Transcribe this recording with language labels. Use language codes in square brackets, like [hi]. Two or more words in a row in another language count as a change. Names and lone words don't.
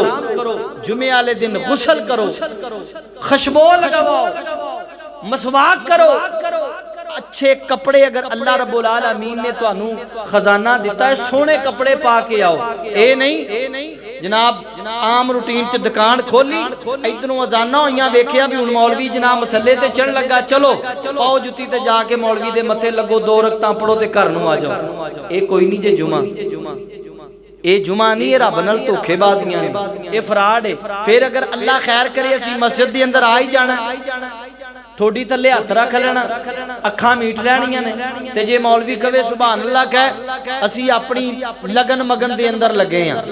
[pa] جمعے والے دن غسل کرو, خوشبو لگاؤ, مسواک کرو, اچھے کپڑے. اگر اللہ رب العالمین نے تانوں خزانہ دیتا ہے سونے کپڑے پا کے آؤ. اے نہیں جناب عام روٹین چ دکان کھولی, ادھروں اذاناں ہوئیاں ویکھیا بھی ہن مولوی جناب مسلے تے چڑھ لگا, چلو پاؤ جُتی تے جا کے مولوی دے متھے لگو, 2 رکعتاں پڑھو تے گھر نوں آ جاؤ. اے کوئی نہیں جے جمعہ. ਇਹ ਜੁਮਾ ਨਹੀਂ, ਇਹ ਰੱਬ ਨਾਲ ਧੋਖੇ ਬਾਜ਼ੀਆਂ ਨੇ, ਇਹ ਫਰਾਡ ਹੈ। ਫਿਰ ਅਗਰ ਅੱਲਾ ਖੈਰ ਕਰੇ ਅਸੀਂ ਮਸਜਿਦ ਦੇ ਅੰਦਰ ਆ ਹੀ ਜਾਣਾ, ਠੋਡੀ ਥੱਲੇ ਹੱਥ ਰੱਖ ਲੈਣਾ, ਅੱਖਾਂ ਮੀਟ ਲੈਣੀਆਂ ਨੇ, ਤੇ ਜੇ ਮੌਲਵੀ ਕਵੇ [ar] سبحان الله [pa] ਕਹੇ ਅਸੀਂ ਆਪਣੀ ਲਗਨ ਮਗਨ ਦੇ ਅੰਦਰ ਲੱਗੇ ਆ।